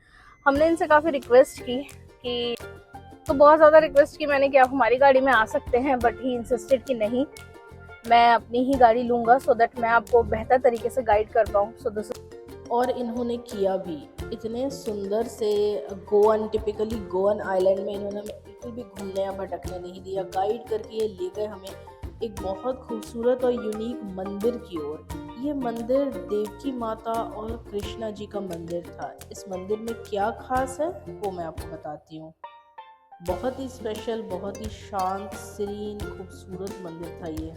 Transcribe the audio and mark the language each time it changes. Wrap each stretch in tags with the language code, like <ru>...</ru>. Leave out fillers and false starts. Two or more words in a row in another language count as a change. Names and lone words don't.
<hi>हमने इनसे काफ़ी रिक्वेस्ट की कि, तो बहुत ज़्यादा रिक्वेस्ट की मैंने कि आप हमारी गाड़ी में आ सकते हैं,</hi> <en>but he insisted</en> <hi>कि नहीं, मैं अपनी ही गाड़ी लूँगा</hi> <en>so that</en> <hi>मैं आपको बेहतर तरीके से गाइड कर पाऊँ।</hi> <en>so this</en> <hi>और इन्होंने किया भी। इतने सुंदर से गोवन,</hi> <en>typically Goan island</en> <hi>में इन्होंने बिल्कुल भी घूमने या भटकने नहीं दिया। गाइड करके ये ले गए हमें एक बहुत खूबसूरत और यूनिक मंदिर की ओर। ये मंदिर देवकी माता और कृष्णा जी का मंदिर था। इस मंदिर में क्या खास है वो मैं आपको बताती हूँ। बहुत ही स्पेशल, बहुत ही शांत, सीरीन, खूबसूरत मंदिर था ये।</hi>